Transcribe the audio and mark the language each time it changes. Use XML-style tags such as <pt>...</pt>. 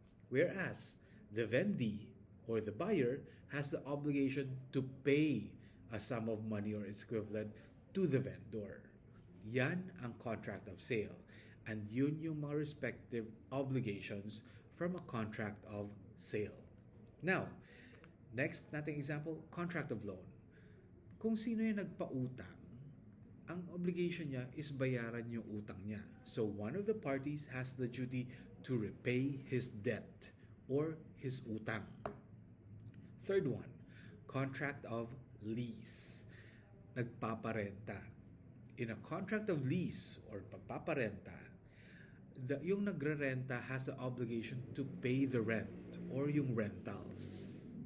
<en>Whereas the vendee or the buyer has the obligation to pay a sum of money or its equivalent to the vendor.</en> <tl>Yan ang</tl> <en>contract of sale. And</en> <tl>yun yung mga</tl> <en>respective obligations from a contract of sale. Now, next nating example, contract of loan.</en> <tl>Kung sino yung nagpautang, ang obligation niya is bayaran yung utang niya.</tl> <en>So one of the parties has the duty to repay his debt or his utang. Third one, contract of lease.</en> <tl>Nagpaparenta.</tl> <en>In a contract of lease or</en> <tl>pagpaparenta, yung nagrerenta</tl> <en>has the obligation to pay the rent or</en> <tl>yung rentals.</tl>